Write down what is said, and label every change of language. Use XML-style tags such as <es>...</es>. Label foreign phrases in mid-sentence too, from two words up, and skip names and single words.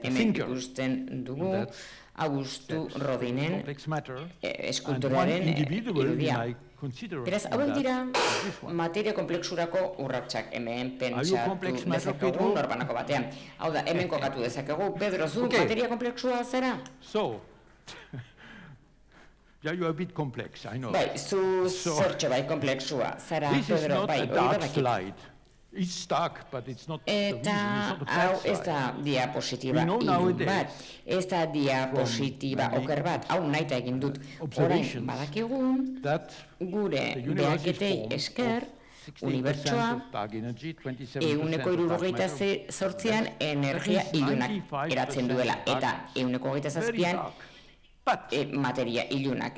<eu>Hemen ikusten dugu Augustu Rodinen eskulturaren irudia. Beraz, hauek dira materia komplexurako urratsak, hemen pentsatu dezakegu norbanako batean. Hau da, hemen kokatu dezakegu. Pedro, zu materia komplexua zera?</eu> <en>Yeah, you are a bit complex, I know.</en> <eu>Bai, zu zortxe bai komplexua zera, Pedro, bai, hori da bakit.</eu> <en>It's dark, but it's not.</en> <eu>Eta hau ez da diapositiba ilun bat, ez da diapositiba oker bat, hau naita egin dut. Orain badakigu gure behaketei esker unibertsoa 168an energia ilunak eratzen duela, eta 127an materia ilunak.</eu>